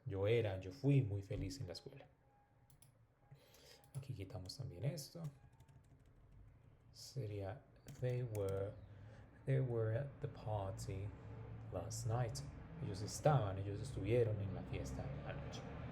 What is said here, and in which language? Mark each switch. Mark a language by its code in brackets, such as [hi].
[es] Yo fui muy feliz en la escuela. Aquí quitamos también esto. Sería [en] they were at the party last night. [es] Ellos estuvieron en la fiesta anoche.